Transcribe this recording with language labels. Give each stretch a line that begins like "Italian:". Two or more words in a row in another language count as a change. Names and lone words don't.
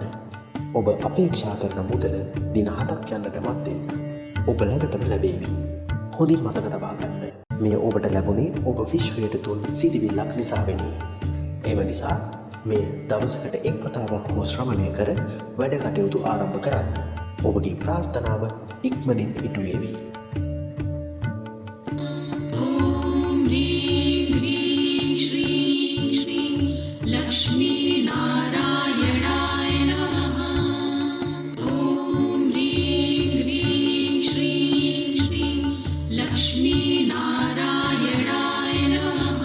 Sinhala: ඔබ අපේක්ෂා කරන මුදල දින 7ක් යන්නට මත්තෙන් ඔබ ළඟටම ලැබේවි. හොඳින් මතක තබා ගන්න. මේ ඔබට ලැබුණේ ඔබ විශ්වයට දුන් සිතිවිල්ලක් නිසා වෙන්නේ. එම නිසා මේ දවසකට එක් වතාවක් හෝ ශ්‍රවණය කර වැඩ කටයුතු ආරම්භ කරන්න. ඔබගේ ප්‍රාර්ථනාව ඉක්මනින් ඉටු වේවි.
Sanskrit: ॐ ह्रीं ह्रीं श्रीं श्रीं लक्ष्मीनारायणाय नमः। ॐ ह्रीं ह्रीं श्रीं श्रीं लक्ष्मीनारायणाय नमः।